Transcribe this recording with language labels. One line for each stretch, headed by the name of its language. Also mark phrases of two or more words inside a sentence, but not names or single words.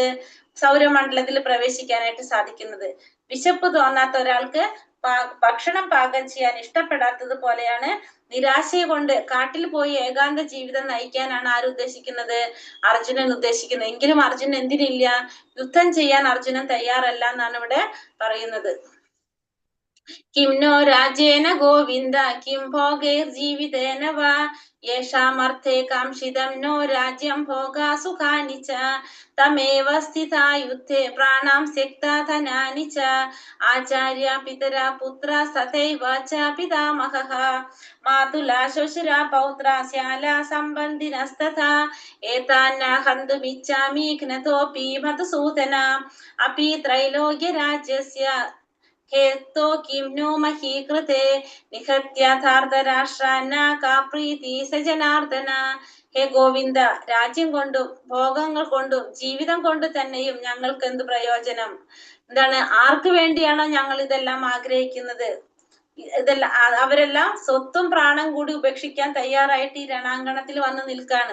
Malayalam: സൗരമണ്ഡലത്തിൽ പ്രവേശിക്കാനായിട്ട് സാധിക്കുന്നത്. വിശപ്പ് തോന്നാത്ത ഒരാൾക്ക് ഭക്ഷണം പാകം ചെയ്യാൻ ഇഷ്ടപ്പെടാത്തത് പോലെയാണ് നിരാശയെ കൊണ്ട് കാട്ടിൽ പോയി ഏകാന്ത ജീവിതം നയിക്കാനാണ് ആര് ഉദ്ദേശിക്കുന്നത്? അർജുനൻ ഉദ്ദേശിക്കുന്നത്. എങ്കിലും അർജുനൻ എന്തിനില്ല? യുദ്ധം ചെയ്യാൻ അർജുനൻ തയ്യാറല്ല എന്നാണ് ഇവിടെ പറയുന്നത്.
Sanskrit: किं नो राज्येन गोविन्द किं भोगैर्जीवितेन वा येषामर्थे काङ्क्षितं नो राज्यं भोगा सुखानि च तमेव स्थिता युद्धे प्राणां त्यक्ता धनानि च आचार्या पितरा पुत्रा तथैव च पितामहः मातुला श्वशुरा पौत्रा श्याला सम्बन्धिनस्तथा एतान्न हन्तुमिच्छामि घ्नतोऽपि मधुसूदन अपि त्रैलोक्यराज्यस्य हेतो किं नो मही कृते നിഹത്യാഥാർത്ഥരാഷ്ട്രാന്ന കാ പ്രീതി സജനാർദ്ദന.
Malayalam: ഹേ ഗോവിന്ദ, രാജ്യം കൊണ്ടും ഭോഗങ്ങൾ കൊണ്ടും ജീവിതം കൊണ്ട് തന്നെയും ഞങ്ങൾക്ക് എന്ത് പ്രയോജനം? എന്താണ്, ആർക്ക് വേണ്ടിയാണോ ഞങ്ങൾ ഇതെല്ലാം ആഗ്രഹിക്കുന്നത്? ഇതെല്ലാം അവരെല്ലാം സ്വത്തും പ്രാണം കൂടി ഉപേക്ഷിക്കാൻ തയ്യാറായിട്ട് ഈ രണാങ്കണത്തിൽ വന്ന് നിൽക്കാണ്.